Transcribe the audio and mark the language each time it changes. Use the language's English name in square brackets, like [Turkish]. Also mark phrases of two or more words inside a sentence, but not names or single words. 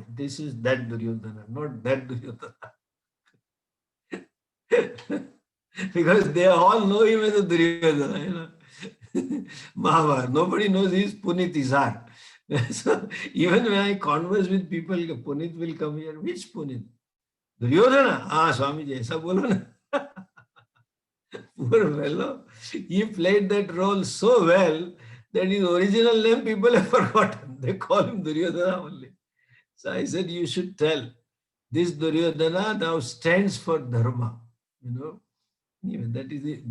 [English] This is that Duryodhana, not that Duryodhana. Because they all know him as a Duryodhana, Mahabharata. Nobody knows he is Punit Izar. So even when I converse with people, Punit will come here. Which Punit? Duryodhana? Ah, Swamiji, [Hindi] aisa bolo na. [English] Poor fellow. He played that role so well that his original name people have forgotten. They call him Duryodhana only. So I said, you should tell. This Duryodhana now stands for dharma. You know, even that is it.